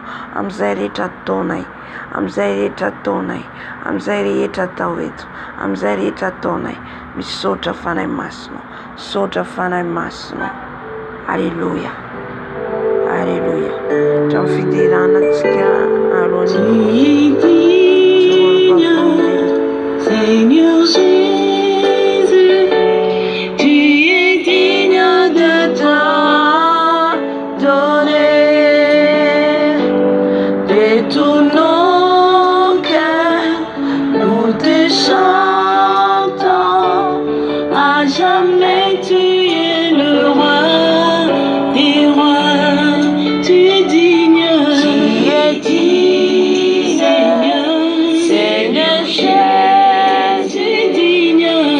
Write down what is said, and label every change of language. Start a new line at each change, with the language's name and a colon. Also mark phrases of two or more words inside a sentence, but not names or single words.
Malagasy: Amin'izay rehetra ataonay, amin'izay rehetra ataonay, amin'izay rehetra atao eto, amin'izay rehetra ataonay. Misaotra fanay masina, misaotra fanay masina. Halleluja, halleluja. Hatramin'ny fideranantsika alohan'ny
French: Seigneur Jésus, tu es digne de t'adonner de tout nos cœurs, nous te chantons, à jamais tu es le roi des rois, tu es digne, tu es digne, Seigneur Jésus, tu es digne